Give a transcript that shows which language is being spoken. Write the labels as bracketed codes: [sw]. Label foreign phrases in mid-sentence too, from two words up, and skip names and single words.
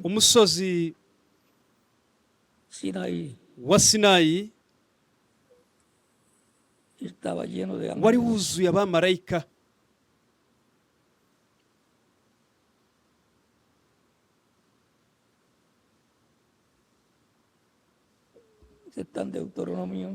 [rw] umusozi [es] Sinaí [rw] wa Sinayi [es] estaba lleno de [rw] wari [es] ángeles. [rw] wuzuye abamarayika. [es] Está en Deuteronomio